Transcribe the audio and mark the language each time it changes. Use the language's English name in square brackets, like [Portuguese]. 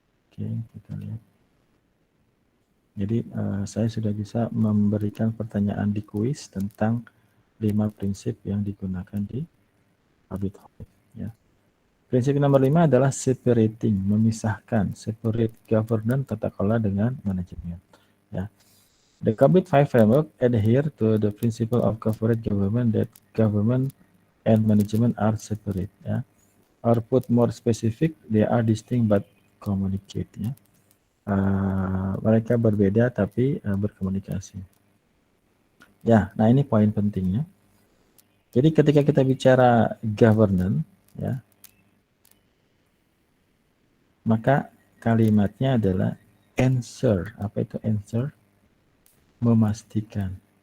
[Indonesian] Oke, kita lihat. Jadi saya sudah bisa memberikan pertanyaan di kuis tentang 5 prinsip yang digunakan di Habit ya. Prinsip nomor 5 adalah separating, memisahkan, separate governance tata kelola dengan manajemen ya. [English] The Habit 5 framework adhere to the principle of corporate government that government and management are separate ya. Or put more specific, they are distinct but communicate ya. [Indonesian] Mereka berbeda tapi berkomunikasi. Ya, nah ini poin pentingnya. Jadi ketika kita bicara governance ya, maka kalimatnya adalah answer. Apa itu answer? Memastikan.